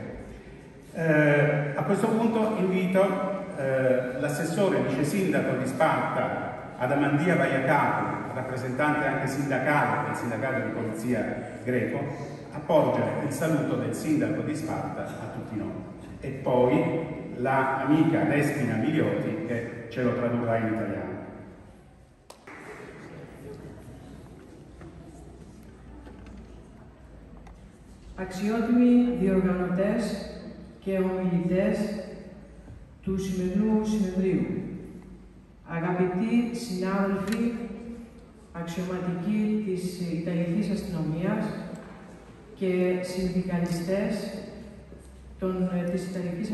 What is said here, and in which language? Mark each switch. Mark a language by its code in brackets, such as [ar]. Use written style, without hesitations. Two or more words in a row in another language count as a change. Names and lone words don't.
[it] A questo punto invito l'assessore vice sindaco di Sparta, Adamandia Vaiacapu, rappresentante anche sindacale del sindacato di polizia greco, a porgere il saluto del sindaco di Sparta a tutti noi. E poi l'amica Despina Milioti che ce lo tradurrà in italiano. [el] Αξιότιμοι διοργανωτές και ομιλητές του σημερινού συνεδρίου, αγαπητοί συνάδελφοι, αξιωματικοί της Ιταλικής Αστυνομίας και συνδικαλιστές της Ιταλικής